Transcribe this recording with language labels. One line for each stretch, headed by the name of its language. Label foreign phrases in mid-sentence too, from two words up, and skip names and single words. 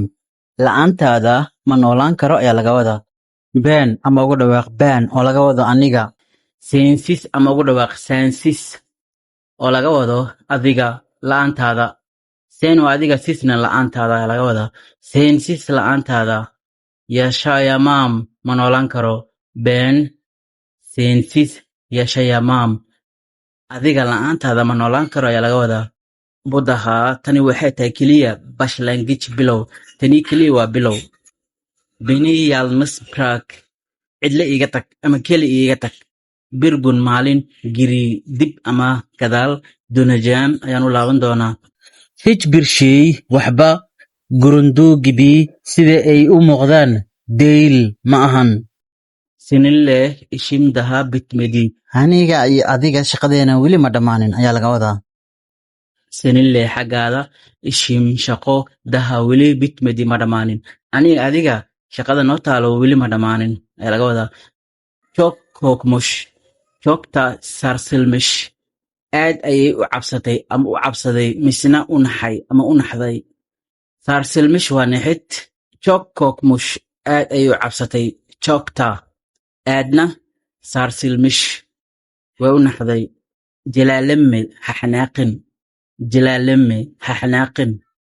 Somali: La'aantaada ma noolaan karo ayaa laga wadaa. Ben ama ugu dhawaaq ben oo laga wado aniga. Sensiz ama ugu dhawaaq sensiz oo laga wado adiga la'aantaada. Sen waa adiga sisna la'aantaada ayaa laga wadaa. Sensiz la'aantaada. Yaşayamam ma noolaan karo.
Turkish: Ben sensiz yaşayamam.
Somali: Adiga la'aantaada ma noolaan karo ayaa laga wadaa. Budaha tani waxay tahay keliya başlangıç bilow. Tani keliya waa bilow.
Turkish: Beni yalnız bırak.
Somali: Cidla iga tag ama keli iga tag.
Turkish: Bir gün
Somali: maalin giri dib ama gadaal döneceğim ayaan u laaban doonaa.
Turkish: Hiçbir şey
Somali: waxba
Turkish: gurundu gibi
Somali: sida ay u muuqdaan değil ma ahan.
Turkish: Seninle işim daha bitmedi.
Somali: Aniga iyo adiga shaqadeena weli ma dhammaanin ayaa laga wadaa. Seninle xaggaada ishim shaqo daha weli bitmedi ma dhammaanin. Aniga adiga shaqada noo taalo weli ma dhammaanin ayaa laga wadaa.
Turkish: Çok korkmuş.
Somali: Joogta saarsilmish. Aad ayay u cabsatay ama u cabsaday misna u naxay ama u naxday. Saarsilmish waa nixid.
Turkish: Çok korkmuş.
Somali: Aad ayay u cabsatay. Joogta. Aadna saarsilmish. Waa u naxday. Jalaalemme ha xanaaqin. Jalaalemme ha xanaaqin.